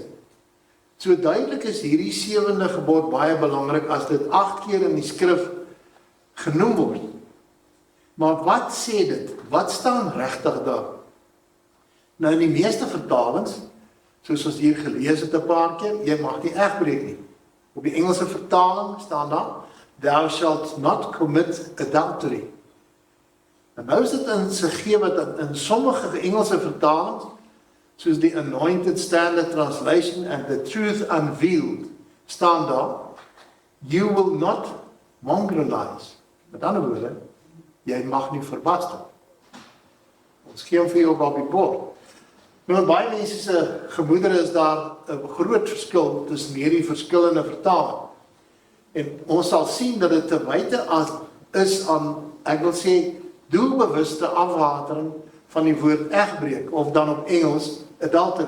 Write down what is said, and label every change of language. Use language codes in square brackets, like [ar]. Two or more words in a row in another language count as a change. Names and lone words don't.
[af] So duidelik is hierdie 7de gebod baie belangrik as dit 8 keer in die skrif genoem word. Maar wat sê dit? Wat staan regtig daar? Nou in die meeste vertalings, soos ons hier gelees het 'n paar keer, jy mag nie egbreek nie. Op die Engelse vertaling staan daar, [en] thou shalt not commit adultery. [af] En nou is dit in gegee wat in sommige Engelse vertalings, soos die Anointed Standard Translation and the Truth Unveiled, staan daar, [en] you will not mongrelize. [af] Met ander woorde, jy mag nie verbaster. Ons gee hom vir jou op die bord. Maar baie mense se gemoedere is daar 'n groot verskil tussen hierdie verskillende vertalings. En ons sal sien dat dit te wyte is aan, ek wil sê, doelbewuste afwatering van die woord egbreek, of dan op Engels adultery.